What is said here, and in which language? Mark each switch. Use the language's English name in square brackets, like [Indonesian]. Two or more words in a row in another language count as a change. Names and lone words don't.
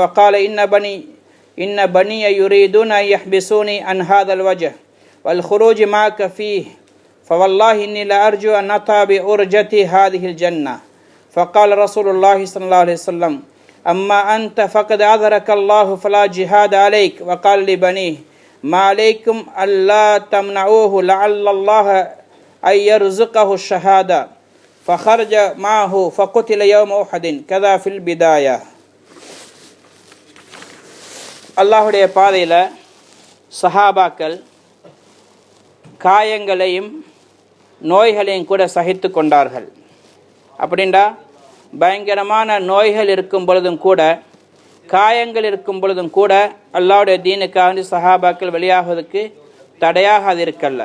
[Arabic] وقال إن بني يريدون أن يحبسوني عن هذا الوجه والخروج معك فيه فوالله إني لأرجو أن أطأ بأرجتي هذه الجنة فقال رسول الله صلى الله عليه وسلم أما أنت فقد عذرك الله فلا جهاد عليك وقال لبنيه ما عليكم ألا تمنعوه لعل الله أن يرزقه الشهادة فخرج معه فقتل يوم أحد كذا في البداية. [Tamil] அல்லாஹுடைய பாதையில் சஹாபாக்கள் காயங்களையும் நோய்களையும் கூட சகித்து கொண்டார்கள். அப்படின்டா பயங்கரமான நோய்கள் இருக்கும் பொழுதும் கூட காயங்கள் இருக்கும் பொழுதும் கூட அல்லாஹ்வுடைய தீனுக்காக சஹாபாக்கள் வெளியாகுவதற்கு தடையாக அது இருக்கல்ல.